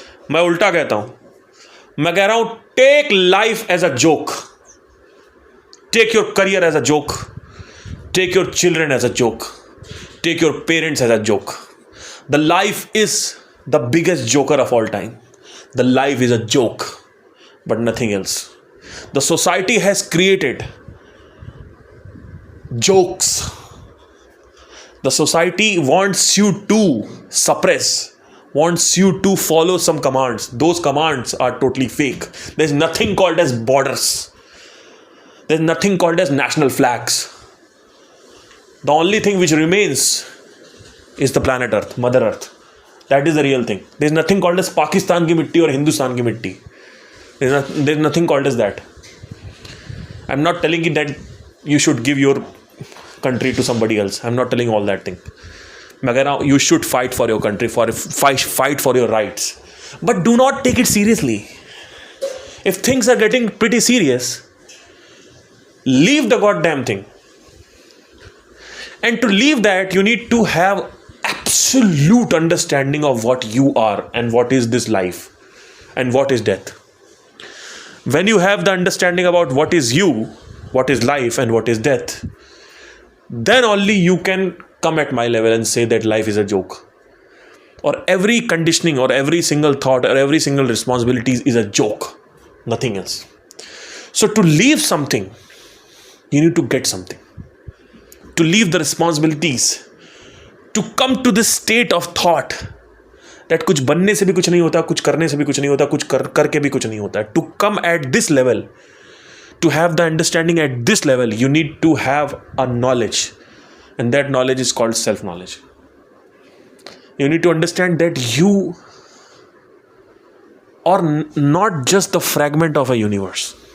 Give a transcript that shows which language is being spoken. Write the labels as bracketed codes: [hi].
[hi] मैं उल्टा कहता हूं, मैं कह रहा हूं [en] Take life as a joke, take your career as a joke, take your children as a joke, take your parents as a joke. The life is the biggest joker of all time. The life is a joke, but nothing else. The society has created jokes. The society wants you to suppress, wants you to follow some commands. Those commands are totally fake. There's nothing called as borders. There's nothing called as national flags. The only thing which remains is the planet Earth, Mother Earth. That is the real thing. There's nothing called as [hi] Pakistan की मिट्टी और हिंदुस्तान की मिट्टी. [en] There's nothing called as that. I'm not telling you that you should give your country to somebody else. I'm not telling all that thing. [hi] मैं कह रहा हूँ [en] you should fight for your country, fight for your rights. But do not take it seriously. If things are getting pretty serious, leave the goddamn thing. And to leave that, you need to have absolute understanding of what you are and what is this life and what is death. When you have the understanding about what is you, what is life and what is death, then only you can come at my level and say that life is a joke, or every conditioning or every single thought or every single responsibility is a joke, nothing else. So to leave something, you need to get something. To leave the responsibilities, to come to this state of thought that [hi] कुछ बनने से भी कुछ नहीं होता, कुछ करने से भी कुछ नहीं होता, कुछ करके भी कुछ नहीं होता. [en] To come at this level, to have the understanding at this level, you need to have a knowledge, and that knowledge is called self-knowledge. You need to understand that you are not just the fragment of a universe.